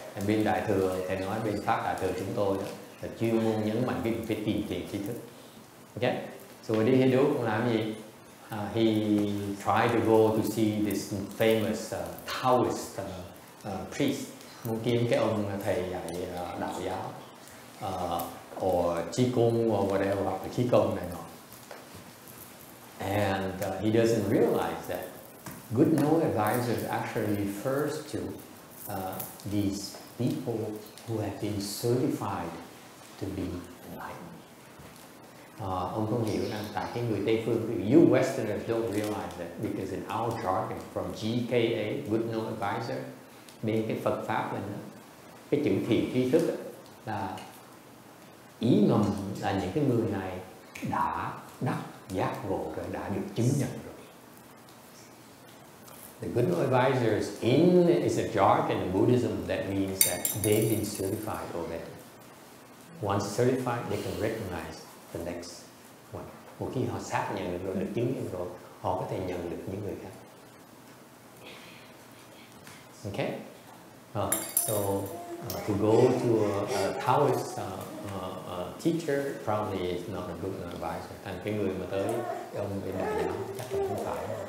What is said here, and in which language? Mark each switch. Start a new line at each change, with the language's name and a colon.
Vietnamese: And bên đại thừa, thầy nói bên pháp đại thừa chúng tôi là chuyên môn nhấn mạnh cái phải tìm thiền tri thức. Okay?
English: So what did he do?
Vietnamese: Ông làm gì?
English: He tried to go to see this famous Taoist priest,
Vietnamese: muốn kiếm cái ông thầy dạy đạo giáo,
English: or chi cung or whatever,
Vietnamese: hoặc là khí công này nọ.
English: And he doesn't realize that good no advisors actually refers to these people who have been certified to be enlightened.
Vietnamese: Ông không hiểu rằng tại cái người Tây phương,
English: you Westerners don't realize that because in our jargon from GKA, good no advisor,
Vietnamese: bên cái Phật pháp mình đó, cái chữ thiền tri thức đó, là ý ngầm là những cái người này đã đắc giác ngộ rồi, đã được chứng nhận rồi.
English: The good no advisors is a jargon in Buddhism that means that they've been certified already. Once certified, they can recognize the next one.
Vietnamese: Một khi họ xác nhận được rồi, được chứng nhận rồi, họ có thể nhận được những người khác.
English: Okay? So to go to a Taoist teacher probably is not a good advisor.
Vietnamese: Thành cái người mà tới ông bên đại giáo chắc là không phải.